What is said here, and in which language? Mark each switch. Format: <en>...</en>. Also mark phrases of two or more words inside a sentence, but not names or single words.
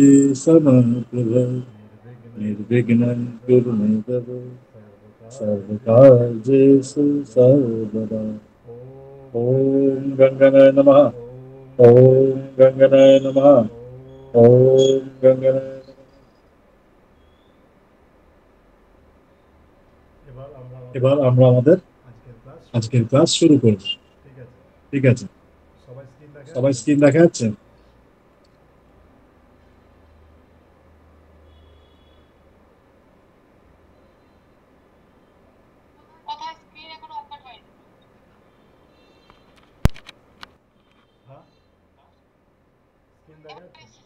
<sa>सूर्यकोटि समप्रभ निर्विघ्नं निर्विघ्नं कुरु कुरु मे मे देव तव सर्वकार्येषु सर्वकार्येषु सर्वदा। सर्वदा। ॐ ॐ गङ्गनाय नमः। ॐ गङ्गनाय नमः। ॐ गङ्गनाय नमः।</sa> <bn>এবার আমরা এবার আমরা আমাদের আজকের ক্লাস শুরু আজকের করব। ক্লাস শুরু করব। ঠিক আছে, ঠিক আছে। সবাই স্ক্রিন দেখা সবাই যাচ্ছে? স্ক্রিন দেখা যাচ্ছে? হ্যাঁ, স্ক্রিন দেখা যাচ্ছে?</bn>